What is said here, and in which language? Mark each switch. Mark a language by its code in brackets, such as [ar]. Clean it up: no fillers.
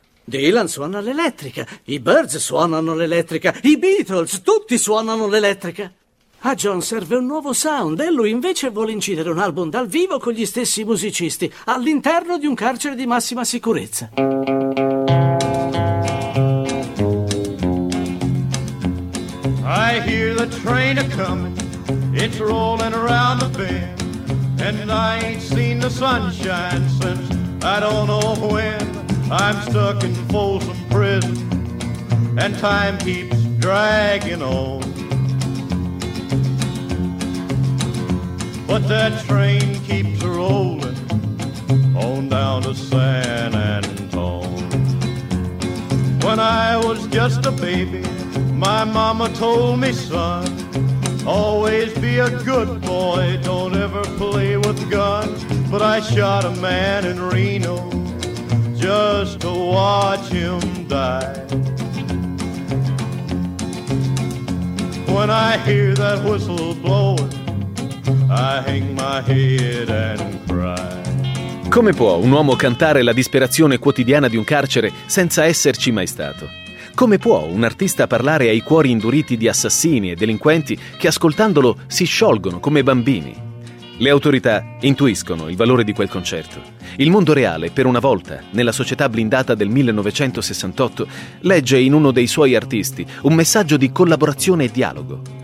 [it] Dylan suona l'elettrica, i Birds suonano l'elettrica, i Beatles, tutti suonano l'elettrica. A John serve un nuovo sound e lui invece vuole incidere un album dal vivo con gli stessi musicisti all'interno di un carcere di massima sicurezza. [en] I hear the train a-coming, it's rolling around the bend. And I ain't seen the sunshine since I don't know when. I'm stuck in Folsom Prison and time keeps dragging on. But that train keeps rolling on down to San Antone. When I was just a baby, my mama told me, son, always be a good boy, don't ever play with guns. But I shot a man in Reno just to watch him die. When I hear that whistle blowing, I hang my head and cry. [it] Come può un uomo cantare la disperazione quotidiana di un carcere senza esserci mai stato? Come può un artista parlare ai cuori induriti di assassini e delinquenti che ascoltandolo si sciolgono come bambini? Le autorità intuiscono il valore di quel concerto. Il mondo reale, per una volta, nella società blindata del 1968, legge in uno dei suoi artisti un messaggio di collaborazione e dialogo.